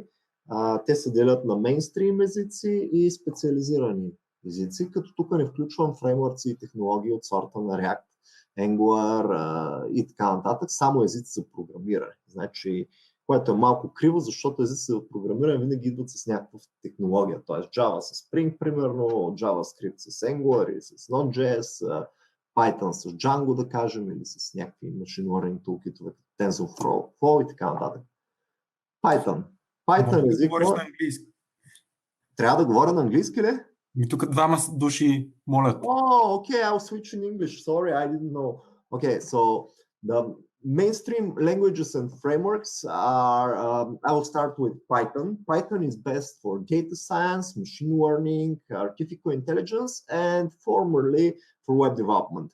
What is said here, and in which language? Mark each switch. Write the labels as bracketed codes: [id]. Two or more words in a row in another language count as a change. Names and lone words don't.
[bg] Те се делят на мейнстрим езици и специализирани езици, като тук не включвам фреймворци и технологии от сорта на React, Angular и така нататък, само езици за програмиране. Значи, което е малко криво, защото езици за програмиране винаги идват с някаква технология, т.е. Java с Spring, примерно, Javascript с Angular и с Node.js, Python с Django, да кажем, или с някакви [en] machine learning [bg] toolkitове, TensorFlow и така нататък. Python език. Говориш на английски. Трябва да говоря на английски ли? И тук двама души молят. [en] Oh, okay, I'll switch in English. Sorry, I didn't know. Okay, so the mainstream languages and frameworks are, I will start with Python. Python is best for data science, machine learning, artificial intelligence, and formerly for web development.